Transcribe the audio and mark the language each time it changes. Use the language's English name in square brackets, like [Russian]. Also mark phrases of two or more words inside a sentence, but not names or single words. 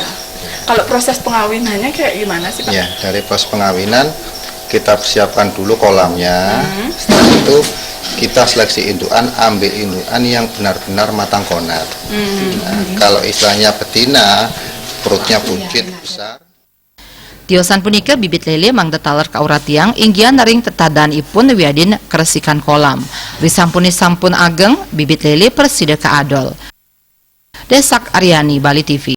[Indonesian] Kalau proses pengawinannya kayak gimana sih, Pak? Ya, dari proses pengawinan kita persiapkan dulu kolamnya. Setelah itu kita seleksi indukan, ambil indukan yang benar-benar matang konar. Nah, kalau istilahnya betina, perutnya buncit besar. [Balinese] Tiosan punika bibit lele mangda taler kauratiang inggian ring tetadan ipun wiadin keresikan kolam. Risampuni sampun ageng bibit lele persida ka adol. [Indonesian] Desak Aryani, Bali TV.